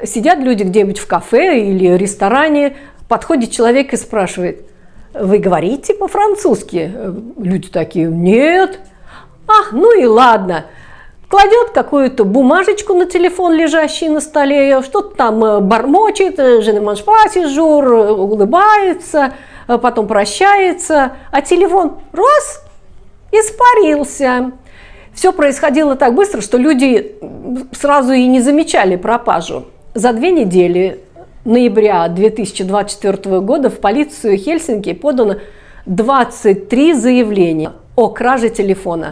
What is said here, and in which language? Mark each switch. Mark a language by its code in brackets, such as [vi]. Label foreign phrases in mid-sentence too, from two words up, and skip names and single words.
[ru] Сидят люди где-нибудь в кафе или ресторане, подходит человек и спрашивает: «Вы говорите по-французски?» Люди такие: «Нет». Ну и ладно. Кладет какую-то бумажечку на телефон, лежащий на столе, что-то там бормочет, [fr] «Je ne mange pas ce jour», [ru] улыбается, потом прощается, а телефон раз – испарился. Все происходило так быстро, что люди сразу и не замечали пропажу. За 2 недели ноября 2024 года в полицию Хельсинки подано 23 заявления о краже телефона.